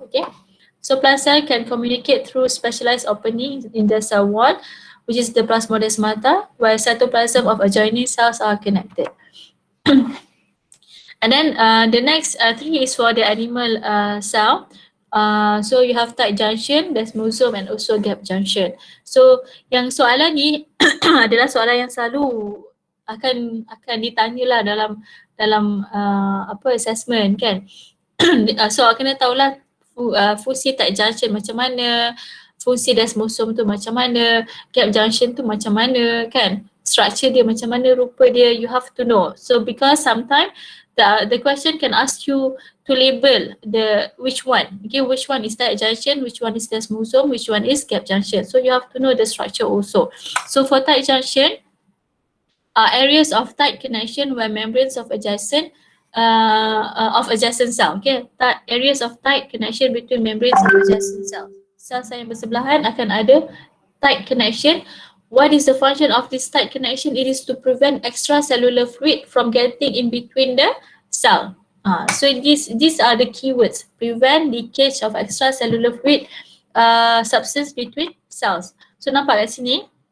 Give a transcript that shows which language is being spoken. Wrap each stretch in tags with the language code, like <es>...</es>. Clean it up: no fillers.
<en>Okay, so plant cell can communicate through specialized opening in the cell wall, which is the plasmodesmata, where cytoplasm of adjoining cells are connected. And then the next 3 is for the animal cell. So you have tight junction, desmosome, and also gap junction.</en> <ms>So yang soalan ni adalah soalan yang selalu akan ditanyalah dalam assessment kan. So kena tahulah fungsi tight junction macam mana, fungsi desmosome tu macam mana, gap junction tu macam mana kan, structure dia macam mana, rupa dia,</ms> <en>you have to know. So because sometimes the question can ask you to label which one, okay, which one is tight junction, which one is desmosome, which one is gap junction. So you have to know the structure also. So for tight junction, areas of tight connection where membranes of adjacent cell, okay, areas of tight connection between membranes of adjacent cells.</en> <ms>Sel yang bersebelahan akan ada tight connection.</ms> <en>What is the function of this tight connection? It is to prevent extracellular fluid from getting in between the cell. So these are the keywords: prevent leakage of extracellular fluid substance between cells. So</en> <ms>nampak kat sini.</ms>